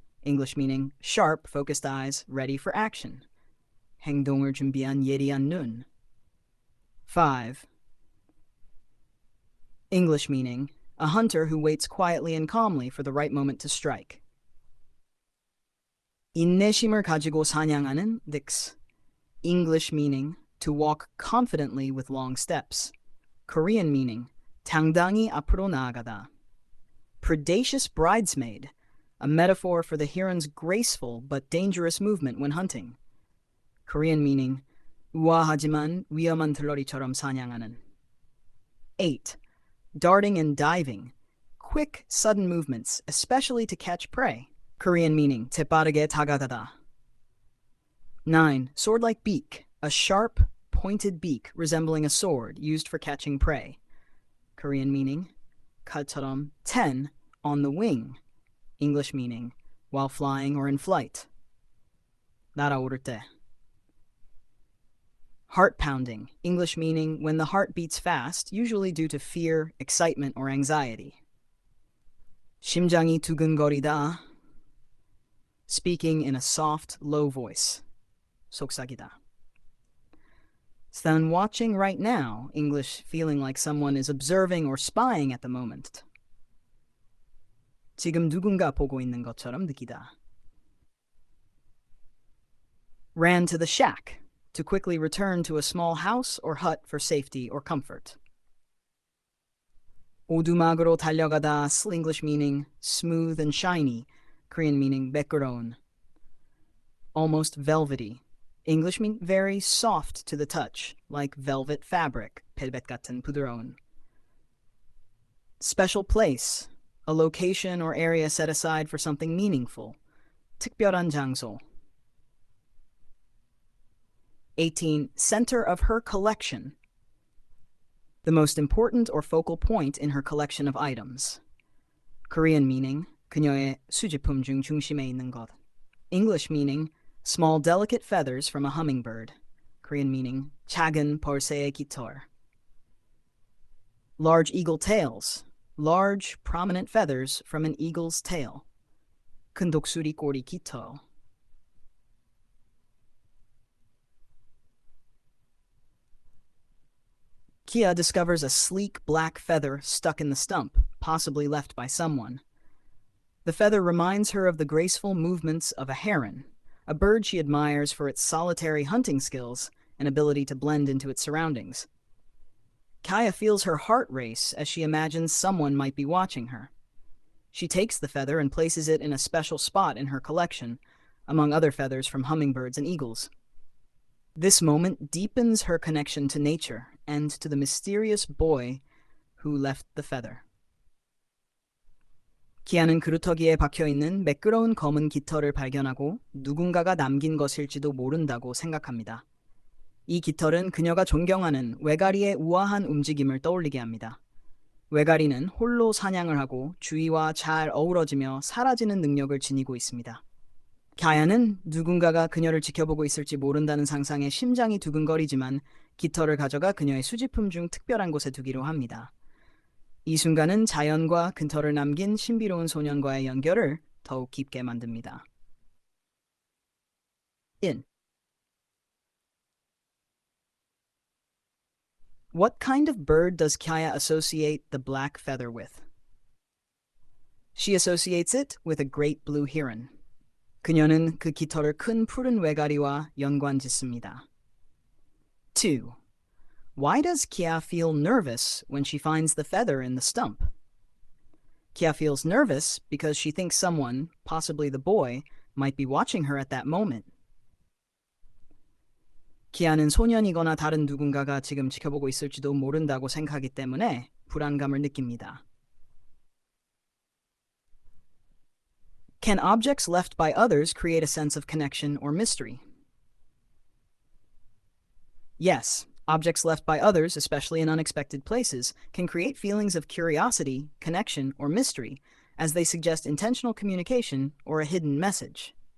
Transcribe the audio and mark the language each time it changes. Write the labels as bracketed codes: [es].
[en] English meaning, sharp, focused eyes, ready for action. [ko] 행동을 준비한 예리한 눈. [en] 5. English meaning, a hunter who waits quietly and calmly for the right moment to strike. [ko] 인내심을 가지고 사냥하는 닉스. [en] English meaning, to walk confidently with long steps. Korean meaning, [ko] 당당히 앞으로 나아가다. [en] Predacious bridesmaid, a metaphor for the heron's graceful but dangerous movement when hunting. Korean meaning, [ko] 우아하지만 위험한 들러리처럼 사냥하는. [en] 8. Darting and diving, quick, sudden movements, especially to catch prey. Korean meaning, [ko] 재빠르게 다가가다. [en] 9. Sword-like beak, a sharp, pointed beak resembling a sword used for catching prey. Korean meaning, [ko] 칼처럼. [en] 10. On the wing. English meaning, while flying or in flight. [ko] 날아오를 때. [en] Heart pounding. English meaning, when the heart beats fast, usually due to fear, excitement, or anxiety. [ko] 심장이 두근거리다. [en] Speaking in a soft, low voice. [ko] 속삭이다. [en] So then watching right now, English feeling like someone is observing or spying at the moment. [ko] 지금 누군가 보고 있는 것처럼 느끼다. [en] Ran to the shack, to quickly return to a small house or hut for safety or comfort. [ko] 오두막으로 달려가다, [en] English meaning smooth and shiny, Korean meaning [ko] 매끄러운. [en] Almost velvety. English mean very soft to the touch, like velvet fabric, [ko] 벨벳 같은 부드러운. [en] Special place, a location or area set aside for something meaningful. [ko] 특별한 장소. [en] 18. Center of her collection. The most important or focal point in her collection of items. Korean meaning, [ko] 그녀의 수집품 중 중심에 있는 것. [en] English meaning, small delicate feathers from a hummingbird. Korean meaning, [ko] 작은 벌새의 깃털. [en] Large eagle tails. Large, prominent feathers from an eagle's tail. [ko] 큰 독수리 꼬리 깃털. [en] Kia discovers a sleek black feather stuck in the stump, possibly left by someone. The feather reminds her of the graceful movements of a heron, a bird she admires for its solitary hunting skills and ability to blend into its surroundings. Kaya feels her heart race as she imagines someone might be watching her. She takes the feather and places it in a special spot in her collection, among other feathers from hummingbirds and eagles. This moment deepens her connection to nature and to the mysterious boy who left the feather. [ko] 키아는 그루터기에 박혀있는 매끄러운 검은 깃털을 발견하고 누군가가 남긴 것일지도 모른다고 생각합니다. 이 깃털은 그녀가 존경하는 외가리의 우아한 움직임을 떠올리게 합니다. 외가리는 홀로 사냥을 하고 주위와 잘 어우러지며 사라지는 능력을 지니고 있습니다. 가야는 누군가가 그녀를 지켜보고 있을지 모른다는 상상에 심장이 두근거리지만 깃털을 가져가 그녀의 수집품 중 특별한 곳에 두기로 합니다. 이 순간은 자연과 깃털을 남긴 신비로운 소년과의 연결을 더욱 깊게 만듭니다. [en] 1. What kind of bird does Kaya associate the black feather with? She associates it with a great blue heron. [ko] 그녀는 그 깃털을 큰 푸른 외가리와 연관짓습니다. [en] 2. Why does Kia feel nervous when she finds the feather in the stump? Kia feels nervous because she thinks someone, possibly the boy, might be watching her at that moment. [ko] 키아는 소년이거나 다른 누군가가 지금 지켜보고 있을지도 모른다고 생각하기 때문에 불안감을 느낍니다. [en] Can objects left by others create a sense of connection or mystery? Yes, objects left by others, especially in unexpected places, can create feelings of curiosity, connection, or mystery, as they suggest intentional communication or a hidden message.